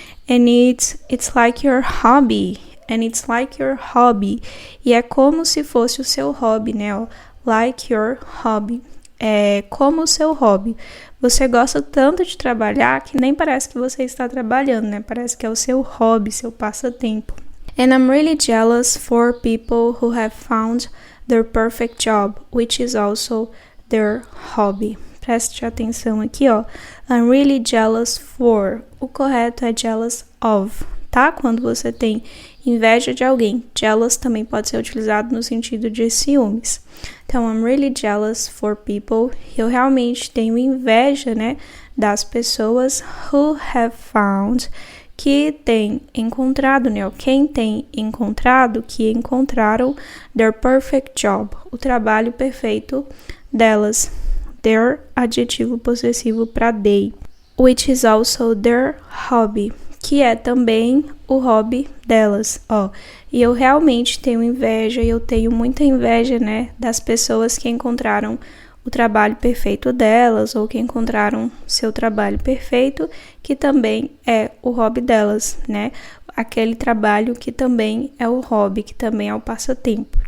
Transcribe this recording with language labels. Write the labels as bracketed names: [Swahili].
[English] And it's like your hobby. And it's like your hobby. [Portuguese] E é como se fosse o seu hobby, né? [English] Like your hobby. [Portuguese] É como o seu hobby. Você gosta tanto de trabalhar que nem parece que você está trabalhando, né? Parece que é o seu hobby, seu passatempo. [English] And I'm really jealous for people who have found their perfect job, which is also their hobby. [Portuguese] Preste atenção aqui, [English] I'm really jealous for. [Portuguese] O correto é [English] jealous of, [Portuguese] tá? Quando você tem inveja de alguém. Jealous também pode ser utilizado no sentido de ciúmes. Então, [English] I'm really jealous for people. [Portuguese] Eu realmente tenho inveja, né, das pessoas [English] who have found, [Portuguese] que tem encontrado, né, quem tem encontrado, que encontraram [English] their perfect job, [Portuguese] o trabalho perfeito delas. Their, adjetivo possessivo para they, [English] which is also their hobby, [Portuguese] que é também o hobby delas, E eu realmente tenho inveja, eu tenho muita inveja, né, das pessoas que encontraram o trabalho perfeito delas, ou que encontraram seu trabalho perfeito, que também é o hobby delas, né, aquele trabalho que também é o hobby, que também é o passatempo.